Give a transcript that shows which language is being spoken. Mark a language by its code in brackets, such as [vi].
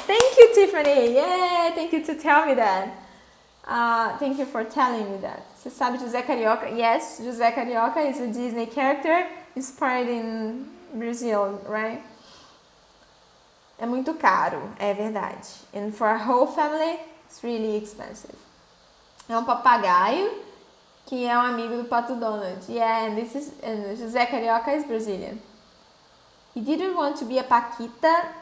[en] Thank you, Tiffany. Yay, thank you to tell me that. Thank you for telling me that. [pt] Você sabe José Carioca? [en] Yes, José Carioca is a Disney character inspired in Brazil, right? [pt] É muito caro, é verdade. [en] And for a whole family, it's really expensive. [pt] É um papagaio que é um amigo do Pato Donald. [en] Yeah, and José Carioca is Brazilian. You didn't want to be a Paquita?